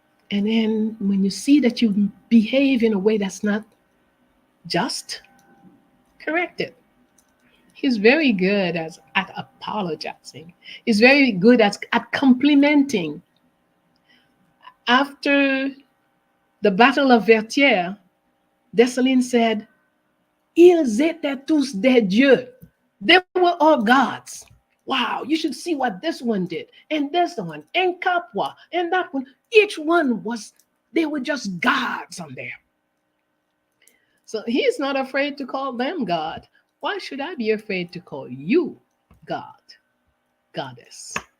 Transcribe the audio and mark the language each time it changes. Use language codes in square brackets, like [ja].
[en] And then when you see that you behave in a way that's not just, correct it. He's very good at apologizing. He's very good at complimenting. After the Battle of Vertières, Dessalines said, [fr] ils étaient tous des dieux. [en] They were all gods. Wow, you should see what this one did, and this one, and Capua, and that one. Each one they were just gods on there. So he's not afraid to call them God. Why should I be afraid to call you God, goddess?